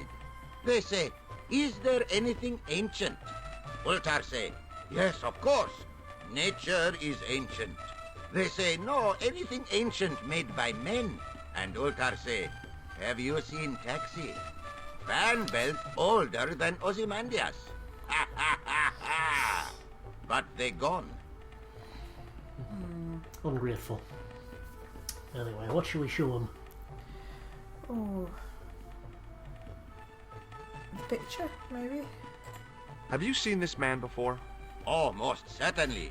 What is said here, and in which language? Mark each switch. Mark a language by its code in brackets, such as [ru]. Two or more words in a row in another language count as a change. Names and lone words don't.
[en] They say, is there anything ancient? Ultar say, yes, of course. Nature is ancient. They say, no, anything ancient made by men. And Ultar say, have you seen Taxi? Fan belt older than Ozymandias. Ha ha ha ha! But they gone. Ungrateful. Anyway, what should we show him? Oh. Picture, maybe? Have you seen this man before? Oh, most certainly.